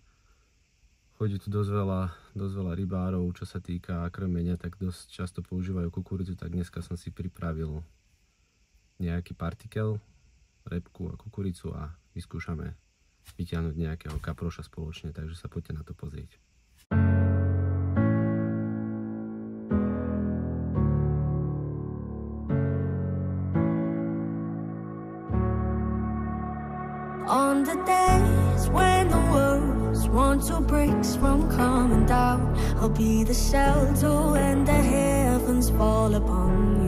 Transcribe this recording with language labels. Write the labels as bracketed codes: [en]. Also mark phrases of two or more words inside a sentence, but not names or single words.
[sk] Chodí tu dosť veľa rybárov, čo sa týka krmenia, tak dosť často používajú kukuricu, tak dneska som si pripravil nejaký partikel, repku a kukuricu a vyskúšame vyťahnuť nejakého kaproša spoločne, takže sa poďte na to pozrieť. [en] On the days when the world's one, two bricks from coming down, I'll be the shelter when the heavens fall upon you.